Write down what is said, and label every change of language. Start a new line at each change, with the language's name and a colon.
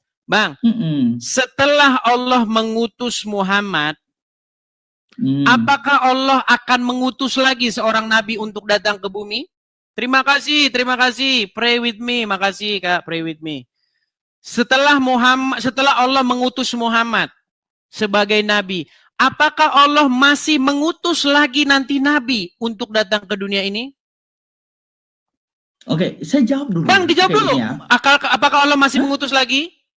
Indonesian: Bang, setelah Allah mengutus Muhammad, apakah Allah akan mengutus lagi seorang nabi untuk datang ke bumi? Terima kasih.
English: Pray with me,
Indonesian: makasih Kak,
English: pray with me.
Indonesian: Setelah Allah mengutus Muhammad sebagai nabi, apakah Allah masih mengutus lagi nanti nabi untuk datang ke dunia ini? Oke, saya jawab dulu. Bang, dijawab dulu. Ya. Apakah Allah masih mengutus lagi?